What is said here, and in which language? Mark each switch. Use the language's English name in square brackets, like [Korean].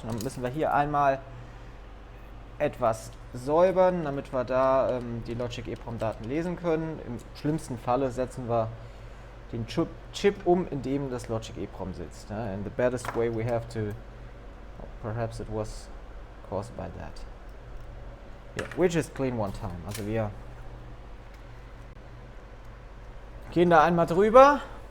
[German] Dann müssen wir hier einmal etwas säubern, damit wir da die Logic EEPROM Daten lesen können. Im schlimmsten Falle setzen wir den Chip um, in dem das Logic EEPROM sitzt. [English] And the baddest way we have to, perhaps it was caused by that. Yeah, we just clean one time. [German] Also wir gehen da einmal drüber.